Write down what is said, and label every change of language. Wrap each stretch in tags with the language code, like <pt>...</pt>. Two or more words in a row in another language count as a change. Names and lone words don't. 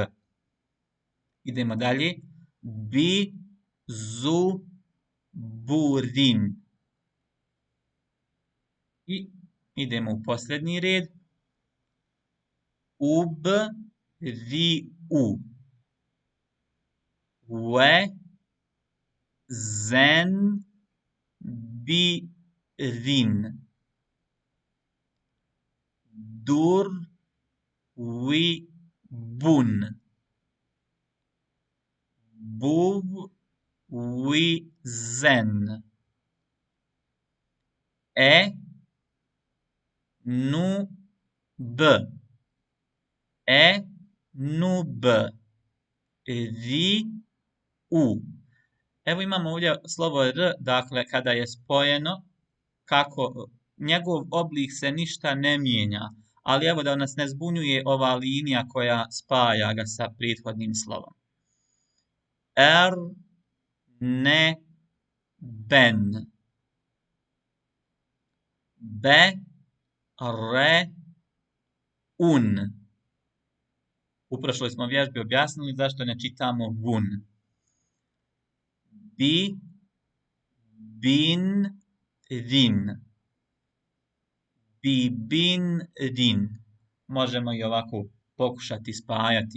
<bs>Idemo dalje. Bi, zu, burin. I idemo u posljednji red. Ub, ri, u. We, zen, bi, rin. Dur, wi, bun. Buv, wi, zen. E, nu, b. E, nu, b. Ri, u. Evo imamo ovdje slovo r, dakle kada je spojeno, njegov oblik se ništa ne mijenja. Ali evo da nas ne zbunjuje ova linija koja spaja ga sa prethodnim slovom. Er, ne, ben. Be, re, un. U prošloj smo vježbi objasnili zašto ne čitamo vun. Bi, bin, rin. Bi, bin, rin. Možemo i ovako pokušati spajati.</bs>